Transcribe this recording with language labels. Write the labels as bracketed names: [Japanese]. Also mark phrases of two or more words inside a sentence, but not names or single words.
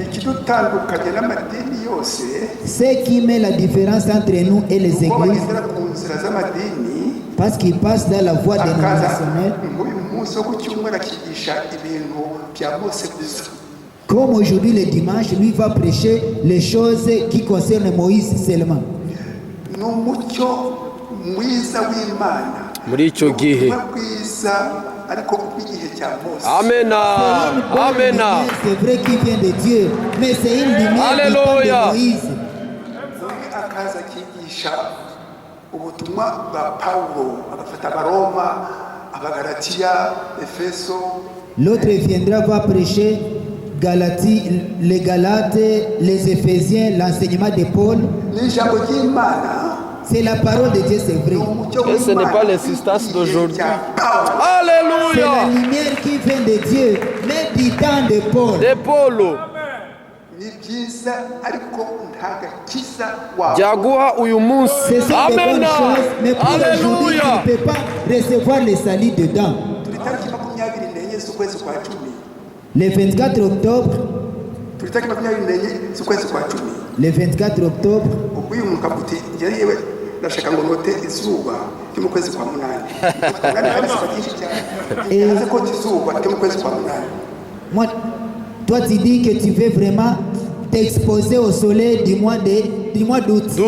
[French] Ce qui met la différence entre nous et les églises, parce qu'ils passent dans la voie dénominationnelle. Comme aujourd'hui le dimanche, lui va prêcher les choses qui concernent Moïse seulement. [Kinyarwanda] muri icyo gihe. Amena, amena. [French] C'est vrai qu'il vient de Dieu, mais c'est une lumière qui parle de Moïse. L'autre viendra, va prêcher Galatie, les Galates, les Éphésiens, l'enseignement de Paul. C'est la parole de Dieu, c'est vrai. Et ce n'est pas l'insistance d'aujourd'hui. Alléluia. C'est la lumière qui vient de Dieu, mais du temps de Paul. [Kinyarwanda] De Paulo. Jaguha uyu munsi. [French] Ce sont de bonnes [Kinyarwanda] Amena. [French] choses, mais pour aujourd'hui, Alléluia. tu ne peux pas recevoir les salis dedans. Le 24 octobre, le 24 octobre, moi, toi tu dis que tu veux vraiment t'exposer au soleil du mois d'août.